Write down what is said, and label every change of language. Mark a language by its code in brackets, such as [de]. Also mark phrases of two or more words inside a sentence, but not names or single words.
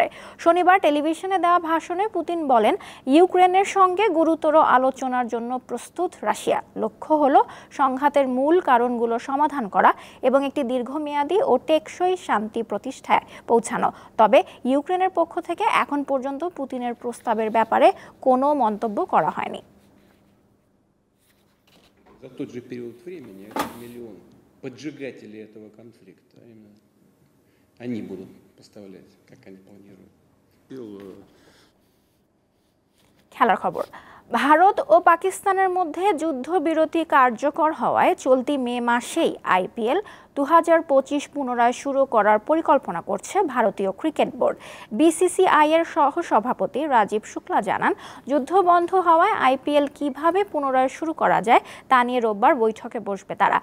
[bn] শনিবার টেলিভিশনে দেওয়া ভাষণে পুতিন বলেন, ইউক্রেনের সঙ্গে গুরুতর আলোচনার জন্য প্রস্তুত রাশিয়া। লক্ষ্য হলো সংঘাতের মূল কারণগুলো সমাধান করা এবং একটি দীর্ঘমেয়াদী ও টেকসই শান্তি প্রতিষ্ঠায় পৌঁছানো। তবে ইউক্রেনের পক্ষ থেকে এখন পর্যন্ত পুতিনের প্রস্তাবের ব্যাপারে কোনো মন্তব্য করা হয়নি। [ru] За тот же период времени 1 миллион поджигателей этого конфликта, именно они будут поставлять, как они планируют. [bn] খেলার খবর। ভারত ও পাকিস্তানের মধ্যে যুদ্ধবিরতি কার্যকর হওয়ায় চলতি মে মাসেই আইপিএল 2025 পুনরায় শুরু করার পরিকল্পনা করছে ভারতীয় ক্রিকেট বোর্ড। বিসিসিআই এর সহ-সভাপতি রাজীব শুক্লা জানান, যুদ্ধ বন্ধ হওয়ায় আইপিএল কিভাবে পুনরায় শুরু করা যায় তা নিয়ে রোববার বৈঠকে বসবে তারা।